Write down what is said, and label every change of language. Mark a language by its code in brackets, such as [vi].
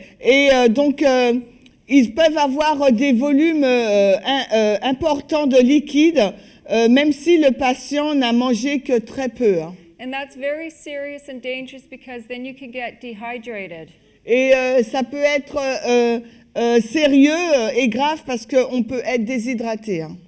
[fr] Et donc, ils peuvent avoir des volumes importants de liquide, même si le patient n'a mangé que très peu. [en] And that's very serious and dangerous because then you can get dehydrated. [fr] Et ça peut être sérieux et grave parce qu'on peut être déshydraté.